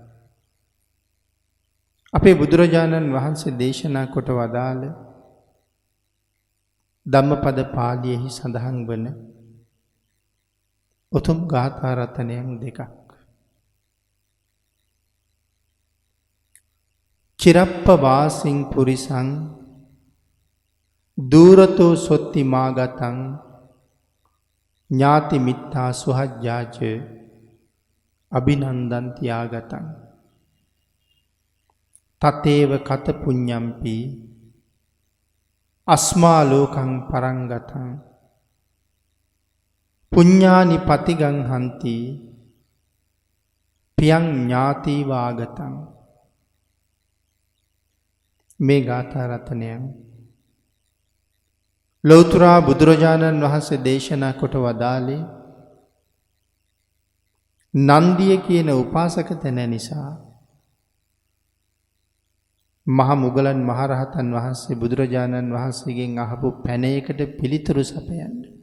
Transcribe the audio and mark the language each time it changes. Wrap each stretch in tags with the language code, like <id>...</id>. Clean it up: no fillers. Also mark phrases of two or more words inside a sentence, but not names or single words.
<si>අපේ බුදුරජාණන් වහන්සේ දේශනා කොට වදාළ ධම්මපද පාළියෙහි සඳහන් වන උතුම් ගාථා රත්නයන් දෙකක්.</si> <pi>චිරප්ප වාසින් පුරිසං දූරතෝ සොත්ති මාගතං ඥාති මිත්තා සුහජ්ජාච අභිනන්දන්ති ආගතං තතේව කත පුඤ්ඤම්පි අස්මා ලෝකං පරංගතං පුඤ්ඤානි පතිගං හන්ති පියං ඥාති වාගතං.</pi> <si>මේ ගාථා රත්නයන් ලෞතර බුදුරජාණන් වහන්සේ දේශනා කොට වදාළේ නන්දිය කියන උපාසක තැන නිසා මහා මුගලන් මහරහතන් වහන්සේ බුදුරජාණන් වහන්සේගෙන් අහපු පැනයකට පිළිතුරු සපයන්න.</si>